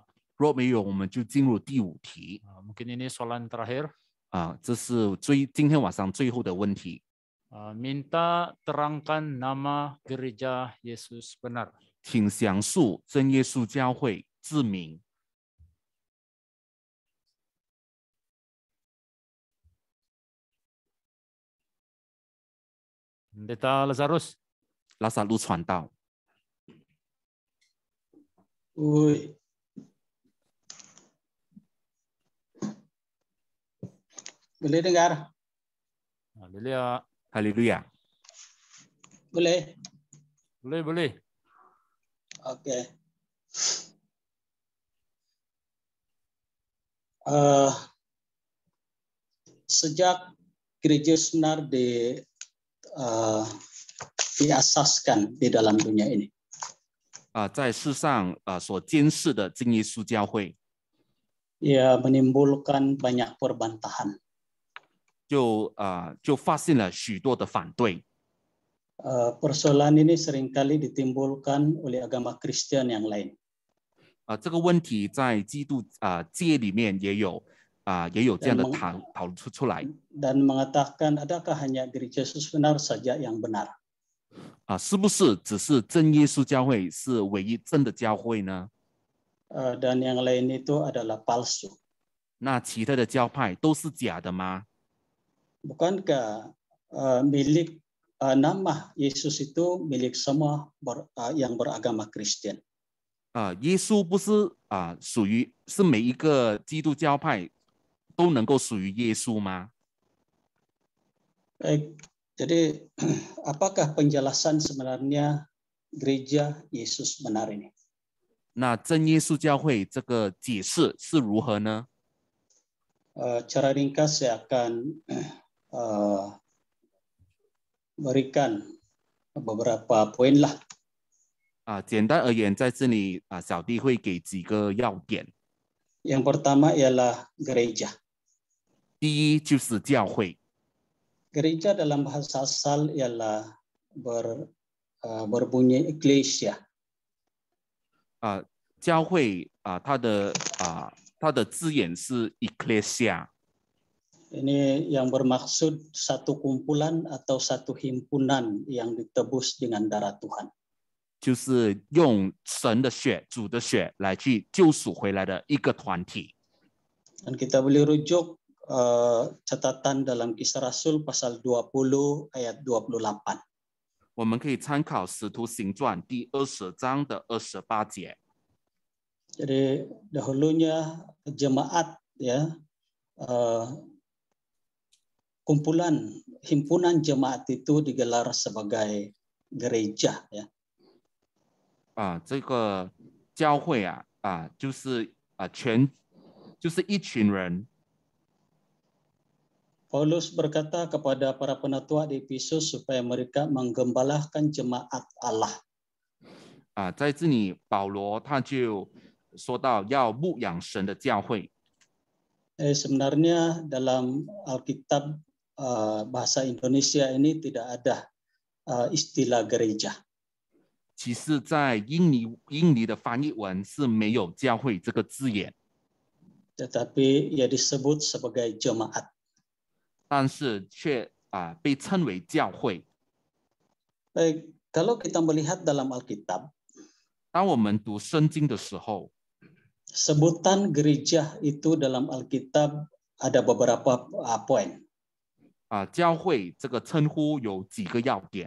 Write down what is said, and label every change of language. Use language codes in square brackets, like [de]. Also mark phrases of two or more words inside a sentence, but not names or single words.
[zh] 若没有，我们就进入第5题。 [ms] Mungkin ini soalan terakhir. [zh] 这是今天晚上最后的问题。 [ms] Minta terangkan nama gereja Yesus benar. [zh] 请详述真耶稣教会字名。 [ms] Pendeta Lazarus. [zh] 拉萨路传道。 [ms] Ui. Boleh dengar? Haleluya. Haleluya. Boleh? Boleh. Oke. Sejak gereja sebenar diasaskan di dalam dunia ini. [zh] 在世上所监视的真耶稣教会， [ms] ia menimbulkan banyak perbantahan. [zh] 就发现了许多的反对。 [ms] Persoalan ini seringkali ditimbulkan oleh agama Kristen yang lain. [zh] 这个问题在基督界里面也有这样的讨论出来。 [ms] Dan mengatakan adakah hanya gereja sebenar saja yang benar? [zh] 是不是只是真耶稣教会是唯一真的教会呢？ [ms] Dan yang lain itu adalah palsu. [zh] 那其他的教派都是假的吗？ [ms] Bukankah milik nama Yesus itu milik semua yang beragama Kristen? [zh] 耶稣不是属于是每一个基督教派都能够属于耶稣吗？ [ms] Baik, jadi apakah penjelasan sebenarnya gereja Yesus benar ini? [zh] 那真耶稣教会这个解释是如何呢？ [ms] Cara ringkas saya akan berikan beberapa poin lah. [zh] 简单而言，在这里小弟会给几个要点。 [ms] Yang pertama ialah gereja. [zh] 第一就是教会。 [ms] Gereja dalam bahasa asal ialah berbunyi eklesia. [zh] 教会它的字眼是 ecclesia。 [ms] Ini yang bermaksud satu kumpulan atau satu himpunan yang ditebus dengan darah Tuhan. [zh] 就是用神的血、主的血来去救赎回来的一个团体。 [ms] Dan kita boleh rujuk catatan dalam Kisah Rasul pasal 20 ayat 28. [zh] 我们可以参考《使徒行传》第20章的28节。 [ms] Jadi dahulunya jemaat ya, kumpulan himpunan jemaat itu digelar sebagai gereja ya. [zh] 这个教会就是一群人。 [ms] Paulus berkata kepada para penatua di Efesus supaya mereka menggembalakan jemaat Allah. [zh] 在这里保罗他就说到要牧养神的教会。 [ms] Sebenarnya dalam Alkitab bahasa Indonesia ini tidak ada istilah gereja. [zh] 其实在英尼的翻译文是没有教会这个字眼， [ms] Tetapi ia disebut sebagai jemaat. [zh] 但是却被称为教会。 [ms] Baik, kalau kita melihat dalam Alkitab, [zh] 当我们读圣经的时候， [ms] sebutan gereja itu dalam Alkitab ada beberapa poin. [zh] 教会这个称呼有几个要点，